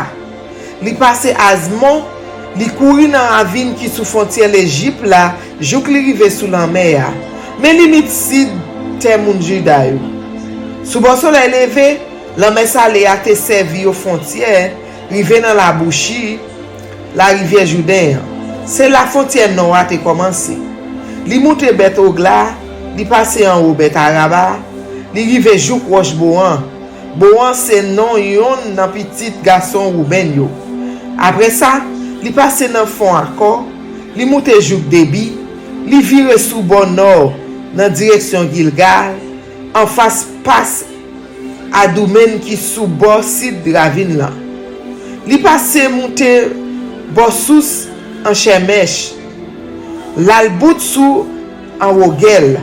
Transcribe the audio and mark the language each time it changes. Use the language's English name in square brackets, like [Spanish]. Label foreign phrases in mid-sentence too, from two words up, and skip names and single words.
[Haitian Creole] Li passe Azmon, li couri dans Avin qui sous frontière l'Égypte là, jouk li rive sous la mer. Mais limite sid te moun Juda yo. Sous bon soleil levé, la mer salée a te servi aux frontières, rive dans la bouchie, la rivière Jourdain. C'est la frontière nord a te commencé. Li monte Bet Ogla, li passe en haut Bet Araba, li rive jouk Roche Bohan. Bohan c'est non yon nan petit garçon Rouben yo. Après ça, li passe dans fond encore, li monte jouk Debi, li vire sous bon nord dans direction Gilgal, en face passe Adoumen qui sous bord sud ravine là. Li passe monte Bossous en Shemesh, l'albout sous en Rogel.